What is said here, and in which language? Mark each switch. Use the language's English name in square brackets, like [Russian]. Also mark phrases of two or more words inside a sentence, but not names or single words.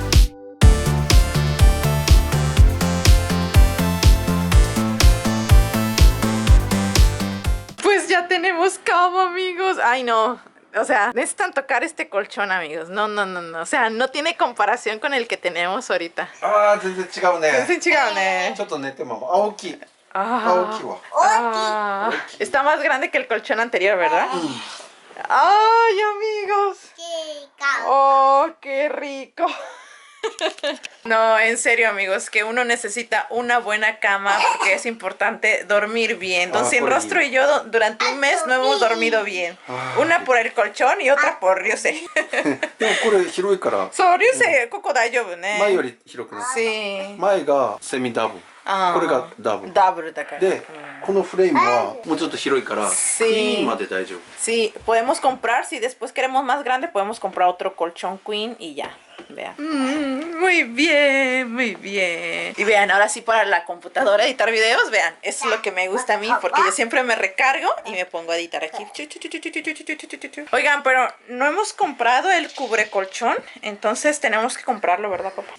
[Spanish] Pues ya tenemos cama, amigos. Ay, no. O sea, necesitan tocar este colchón, amigos. No. O sea, no tiene comparación con el que tenemos ahorita. [Japanese] 全然違うね。全然違うね。ちょっと寝ても大きい。大きいわ。 [Spanish] Está más grande que el colchón anterior, ¿verdad? ¡Ay, amigos! ¡Oh, qué rico! No, en serio, amigos, que uno necesita una buena cama porque es importante dormir bien. Don Sin Rostro y yo durante un mes no hemos dormido bien. Una por el colchón y otra por Ryuse. [Japanese] でもこれ広いから。そう、Ryuse、ここ大丈夫ね。前より広くなる。 [Spanish] Sí. [Japanese] 前がセミダブル。これがダブル。ダブルだから。で、このフレームはもうちょっと広いから、ク [Spanish] Sí. [Japanese] イーンまで大丈夫。 [Spanish] Sí, podemos comprar, si después queremos más grande, podemos comprar otro colchón queen y ya. Vean. Muy bien, muy bien. Y vean, ahora sí para la computadora editar videos, vean, eso es lo que me gusta a mí, porque yo siempre me recargo y me pongo a editar aquí. Oigan, pero no hemos comprado el cubrecolchón, entonces tenemos que comprarlo, ¿verdad, papá?